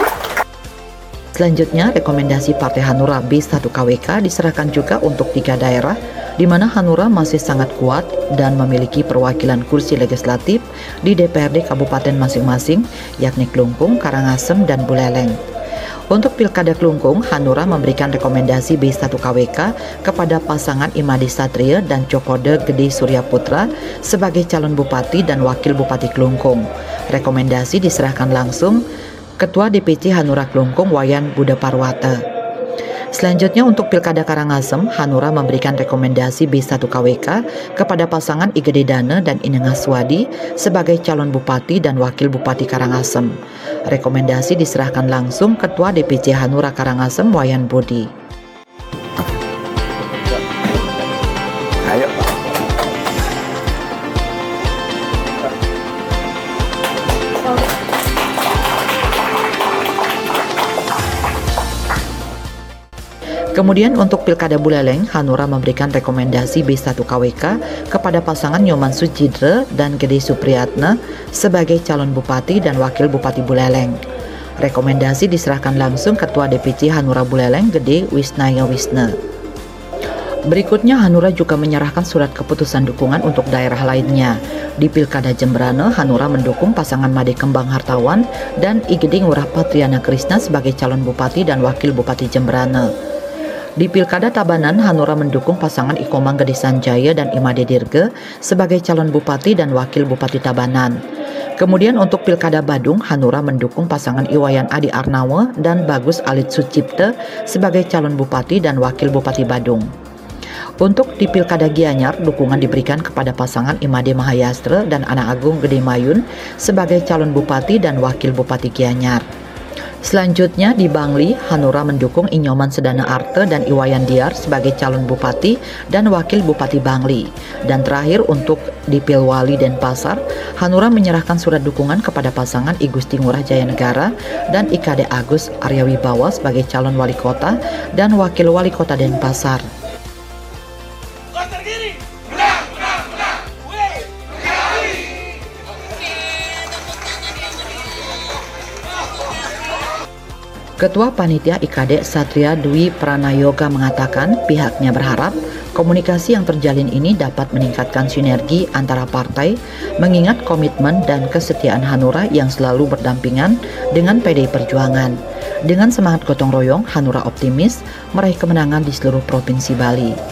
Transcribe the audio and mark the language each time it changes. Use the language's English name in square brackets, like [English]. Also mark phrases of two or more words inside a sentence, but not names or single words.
[Indonesian] Selanjutnya, rekomendasi Partai Hanura B1KWK diserahkan juga untuk 3 daerah di mana Hanura masih sangat kuat dan memiliki perwakilan kursi legislatif di DPRD kabupaten masing-masing, yakni Klungkung, Karangasem, dan Buleleng. Untuk Pilkada Klungkung, Hanura memberikan rekomendasi B1KWK kepada pasangan Imadi Satria dan Cokode Gede Surya Putra sebagai calon bupati dan wakil bupati Klungkung. Rekomendasi diserahkan langsung Ketua DPC Hanura Klungkung Wayan Buddha Parwata. Selanjutnya untuk Pilkada Karangasem, Hanura memberikan rekomendasi B1KWK kepada pasangan Igede Dana dan Inengah Swadi sebagai calon bupati dan wakil bupati Karangasem. Rekomendasi diserahkan langsung Ketua DPC Hanura Karangasem Wayan Budi. Ayo. Kemudian untuk Pilkada Buleleng, Hanura memberikan rekomendasi B1KWK kepada pasangan Nyoman Sujidre dan Gede Supriyatna sebagai calon bupati dan wakil bupati Buleleng. Rekomendasi diserahkan langsung Ketua DPC Hanura Buleleng Gede Wisnaya Wisna. Berikutnya, Hanura juga menyerahkan surat keputusan dukungan untuk daerah lainnya. Di Pilkada Jembrane, Hanura mendukung pasangan Made Kembang Hartawan dan Igede Ngurah Patriana Krisna sebagai calon bupati dan wakil bupati Jembrane. Di Pilkada Tabanan, Hanura mendukung pasangan Ikomang Gede Sanjaya dan Imade Dirge sebagai calon bupati dan wakil bupati Tabanan. Kemudian untuk Pilkada Badung, Hanura mendukung pasangan Iwayan Adi Arnawa dan Bagus Alit Sucipte sebagai calon bupati dan wakil bupati Badung. Untuk di Pilkada Gianyar, dukungan diberikan kepada pasangan Imade Mahayastra dan Ana Agung Gede Mayun sebagai calon bupati dan wakil bupati Gianyar. Selanjutnya di Bangli, Hanura mendukung Inyoman Sedana Arte dan Iwayan Diar sebagai calon bupati dan wakil bupati Bangli. Dan terakhir untuk di Pilwali Denpasar, Hanura menyerahkan surat dukungan kepada pasangan I Gusti Ngurah Jayanegara dan Ikade Agus Arya Wibawa sebagai calon wali kota dan wakil wali kota Denpasar. Ketua Panitia IKD Satria Dwi Pranayoga mengatakan pihaknya berharap komunikasi yang terjalin ini dapat meningkatkan sinergi antara partai, mengingat komitmen dan kesetiaan Hanura yang selalu berdampingan dengan PDI Perjuangan. Dengan semangat gotong royong, Hanura optimis meraih kemenangan di seluruh provinsi Bali.